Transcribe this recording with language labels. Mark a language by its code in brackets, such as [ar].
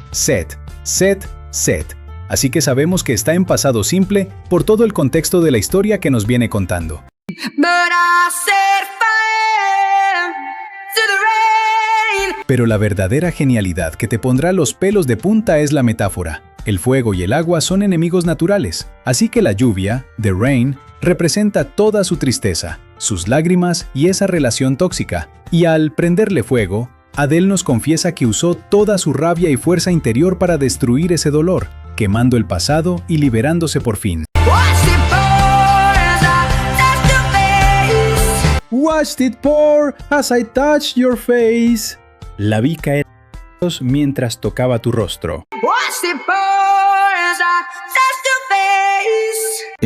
[es] Set, set, set. Así que sabemos que está en pasado simple por todo el contexto de la historia que nos viene contando. [en] But I set fire to the rain. [es] Pero la verdadera genialidad que te pondrá los pelos de punta es la metáfora. El fuego y el agua son enemigos naturales, así que la lluvia, the rain, representa toda su tristeza, sus lágrimas y esa relación tóxica. Y al prenderle fuego, Adele nos confiesa que usó toda su rabia y fuerza interior para destruir ese dolor, quemando el pasado y liberándose por fin. [en] Watch it pour as I touch your face. Watched it pour as I touched your face. [es] La vi caer mientras tocaba tu rostro. [en] Watch it pour as I touch your face.